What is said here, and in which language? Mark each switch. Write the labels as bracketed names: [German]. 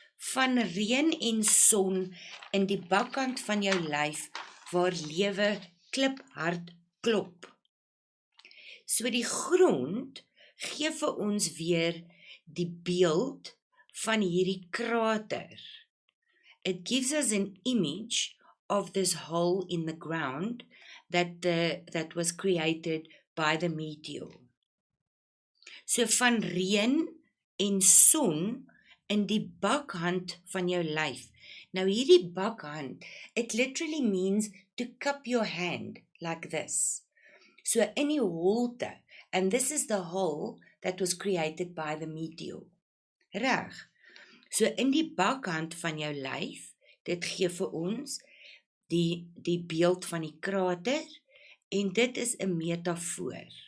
[Afrikaans] Van reën en son in die bakkant van jou lyf waar lewe kliphard klop. So die grond gee vir ons weer die beeld van hierdie krater. [English] It gives us an image of this hole in the ground that was created by the meteor. [Afrikaans] So van reën en son in die bakhand van jou lyf. Nou hierdie bakhand, [English] it literally means to cup your hand like this. [Afrikaans] So in die holte, [English] and this is the hole that was created by the meteor. [Afrikaans] Reg. So in die bakhand van jou lyf, dit gee vir ons die beeld van die krater, en dit is 'n metafoor.